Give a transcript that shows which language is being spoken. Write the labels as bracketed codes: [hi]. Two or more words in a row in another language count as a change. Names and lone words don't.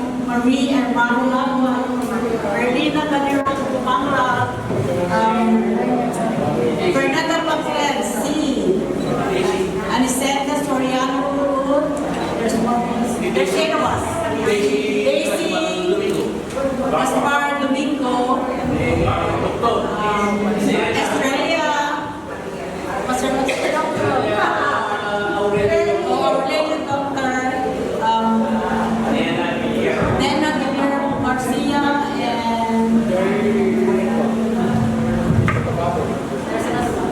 [en] Marie and Marula, Erlina Cadero Pumangla, Fernanda Pagfred, C. Aniceta Soriano, there's eight of us. Daisy, Gaspar Domingo, Estrella, Aurelio Doctor, Nena Guillermo Garcia, and there's another one.